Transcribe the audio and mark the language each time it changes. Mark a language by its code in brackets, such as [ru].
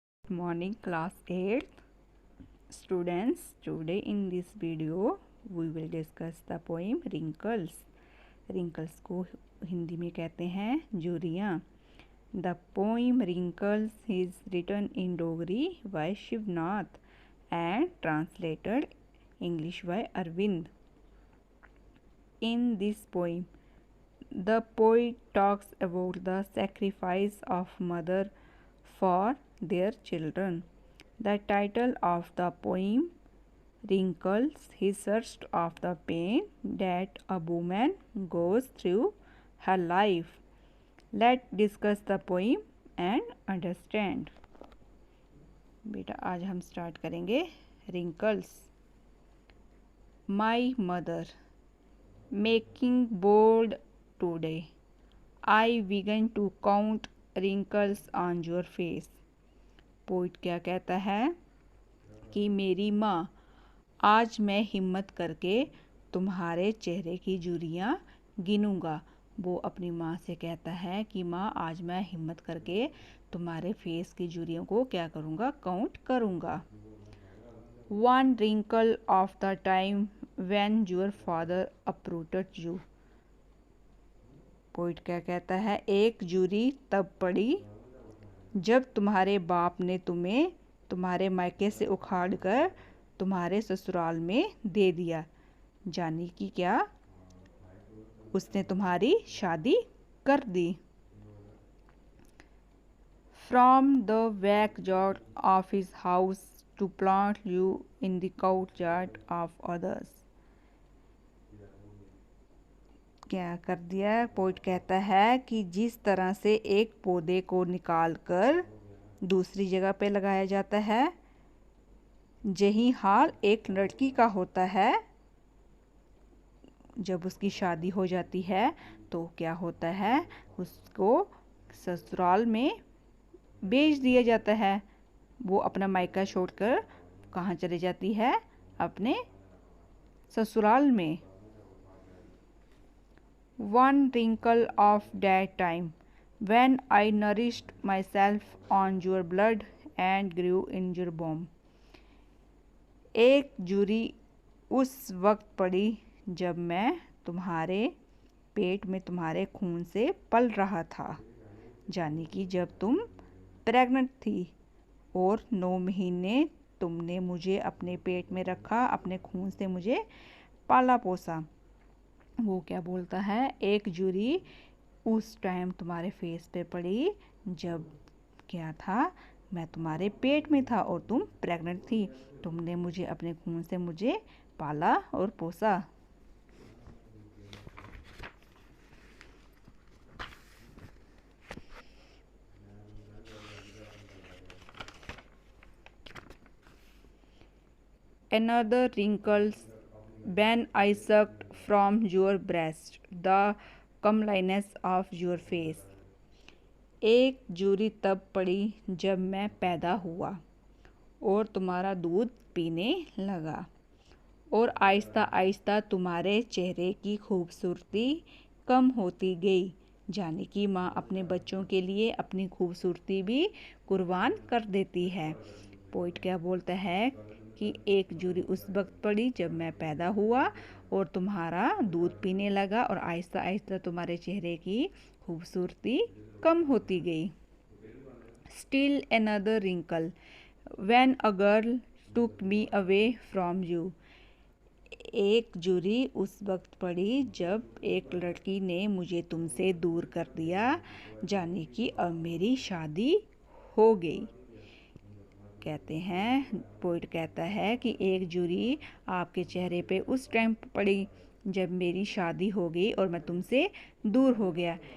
[en] Morning class 8th students. Today in this video we will discuss the poem Wrinkles. [hi] Wrinkles को हिंदी में कहते हैं झुर्रियाँ. [en] The poem Wrinkles is written in Dogri by Shivnath and translated English by Arvind. In this poem the poet talks about the sacrifice of mother for their children. The title of the poem wrinkles his search of the pain that a woman goes through her life. Let's discuss the poem and understand. [hi] बेटा आज हम start करेंगे wrinkles. [en] My mother making bold today. I began to count wrinkles on your face. [hi] Poet क्या कहता है कि मेरी माँ, आज मैं हिम्मत करके तुम्हारे चेहरे की झुर्रियाँ गिनूँगा. वो अपनी माँ से कहता है कि माँ, आज मैं हिम्मत करके तुम्हारे फेस की झुर्रियों को क्या करूँगा, काउंट करूँगा. [en] One wrinkle of the time when your father uprooted you. [hi] Poet क्या कहता है, एक झुर्री तब पड़ी जब तुम्हारे बाप ने तुम्हें तुम्हारे मायके से उखाड़कर तुम्हारे ससुराल में दे दिया. जानी कि क्या, उसने तुम्हारी शादी कर दी. [en] From the backyard of his house to plant you in the courtyard of others. [hi] क्या कर दिया. पोइट कहता है कि जिस तरह से एक पौधे को निकालकर दूसरी जगह पे लगाया जाता है, यही हाल एक लड़की का होता है. जब उसकी शादी हो जाती है तो क्या होता है, उसको ससुराल में भेज दिया जाता है. वो अपना मायका छोड़कर कहाँ चली जाती है, अपने ससुराल में. [en] One wrinkle of that time when I nourished myself on your blood and grew in your womb. [hi] एक झुर्री उस वक्त पड़ी जब मैं तुम्हारे पेट में तुम्हारे खून से पल रहा था. जानी कि जब तुम प्रेग्नेंट थी और 9 महीने तुमने मुझे अपने पेट में रखा, अपने खून से मुझे पाला पोसा. वो क्या बोलता है, एक झुर्री उस टाइम तुम्हारे फेस पे पड़ी जब क्या था, मैं तुम्हारे पेट में था और तुम प्रेग्नेंट थी. तुमने मुझे अपने खून से मुझे पाला और पोसा. [en] Another wrinkles when I sucked from your breast the comeliness of your face. [hi] एक झुर्री तब पड़ी जब मैं पैदा हुआ और तुम्हारा दूध पीने लगा, और आहिस्ता आहिस्ता तुम्हारे चेहरे की खूबसूरती कम होती गई. जाने कि माँ अपने बच्चों के लिए अपनी खूबसूरती भी कुर्बान कर देती है. पोइट क्या बोलता है कि एक झुर्री उस वक्त पड़ी जब मैं पैदा हुआ और तुम्हारा दूध पीने लगा, और आहिस्ता आहिस्ता तुम्हारे चेहरे की खूबसूरती कम होती गई. [en] Still another wrinkle when a girl took me away from you. [hi] एक झुर्री उस वक्त पड़ी जब एक लड़की ने मुझे तुमसे दूर कर दिया. जाने कि अब मेरी शादी हो गई. कहते हैं, पोइट कहता है कि एक झुर्री आपके चेहरे पे उस टाइम पड़ी जब मेरी शादी हो गई और मैं तुमसे दूर हो गया.